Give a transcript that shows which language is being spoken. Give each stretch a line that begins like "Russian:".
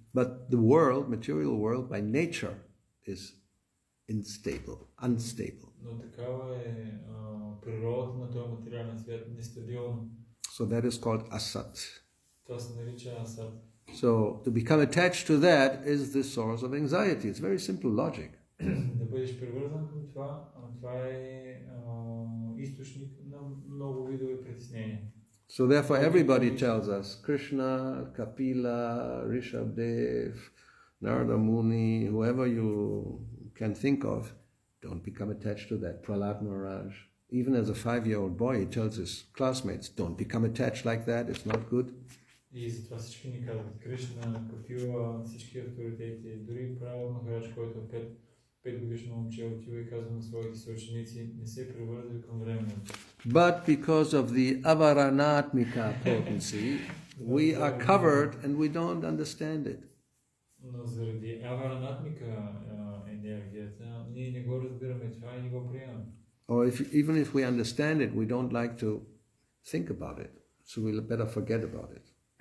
English: But the world, material world, by nature is unstable.
Bulgarian: Но такава е природата на този материален свят, нестабилна.
English: So that is called asat.
Bulgarian: Това се нарича асад.
English: So to become attached to that is the source of anxiety. It's very simple logic.
Bulgarian: Да бъдеш привързан към това, това е източник на много видове притеснения.
English: So therefore everybody tells us, Krishna, Kapila, Rishabdev, Narada Muni, whoever you can think of, don't become attached to that. Prahlad Maharaj. Even as a 5-year-old boy, he tells his classmates, don't become attached like that, it's not good.
Bulgarian: И затова всички ни казват, Кришна, Капила, всички авторитети, дори Праhlad Махарадж, който е 5 годишно момче, отива и казва на своите съученици, не се привързвай към времето.
English: But because of the avaranatmika potency, we are covered and we don't understand it.
Bulgarian: Но заради аваранатмика енергията, ние не го разбираме това и не го приемаме.
English: Or even if we understand it, we don't like to think about it. So we'll better forget about it.